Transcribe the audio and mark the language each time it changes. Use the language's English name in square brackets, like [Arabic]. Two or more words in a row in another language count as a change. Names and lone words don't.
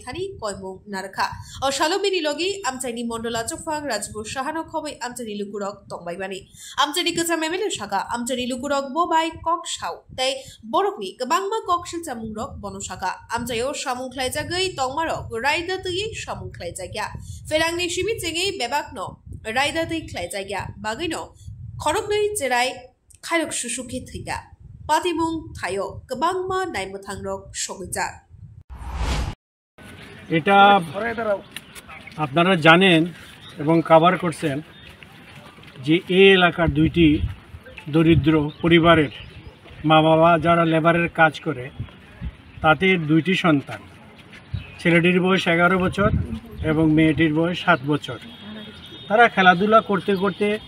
[Kok Borok] थानि कयमुं नारखा अ सालुमिनि लगी आमचानि मण्डला चुकफां राजपुर साहानो खबै आमचानि लुकुरक तंबायबानि आमचानि कचाम एमएलए साखा आमचानि लुकुरक बोबाय ककसाव तै बरकनि गोबांमा ककसिलचा मुंरक बनसाखा आमचायाव सामुंख्लायजागै तंमारक रायदातै सामुंख्लायजाग्या फेरांनि सिमिचेङै बेबाकनो रायदातै ख्लायजाग्या बागैनो खरकनै चिराय खायरक सुसुखि थैगा पातिमुं थायो गोबांमा नायमोथांरक सगैजा [Bangla] এটা আপনারা জানেন এবং কভার করছেন যে এই এলাকার দুইটি দরিদ্র পরিবারের মা বাবা যারা লেবারের কাজ করে তাতে দুইটি সন্তান ছেলেটির বয়স 11 বছর এবং মেয়েটির বয়স 7 বছর তারা খেলাধুলা করতে করতে